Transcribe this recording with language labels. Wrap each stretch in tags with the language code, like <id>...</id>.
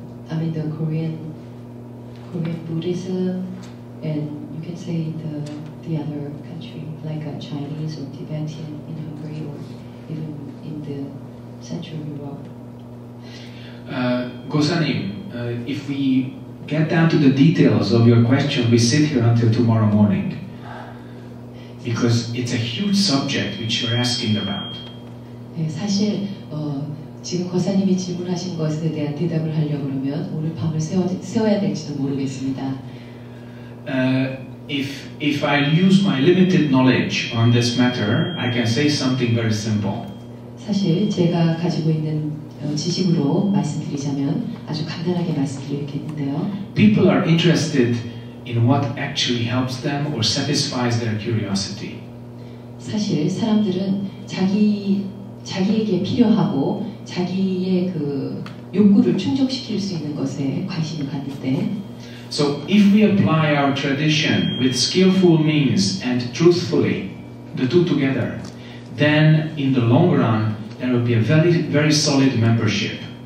<en>I mean the Korean Buddhism, and you can say the other country like Chinese or Tibetan in Hungary or even in the Central Europe. Gosanim, if we get down to the details of your question, we sit here until tomorrow morning. Because it's a huge subject which you're asking about.</en> <ko>네, 사실 지금 거사님이 질문하신 것에 대한 대답을 하려고 그러면 오늘 밤을 새워야 될지도 모르겠습니다.</ko> <en>If I use my limited knowledge on this matter, I can say something very simple.</en> <ko>사실 제가 가지고 있는 지식으로 말씀드리자면 아주 간단하게 말씀드리겠는데요.</ko> <en>People are interested in what actually helps them or satisfies their curiosity.</en> <ko>사실 사람들은 자기에게 필요하고 자기의 그 욕구를 충족시킬 수 있는 것에 관심을 갖는데.</ko> <en>So if we apply our tradition with skillful means and truthfully, the two together, then in the long run there will be a very solid membership.</en>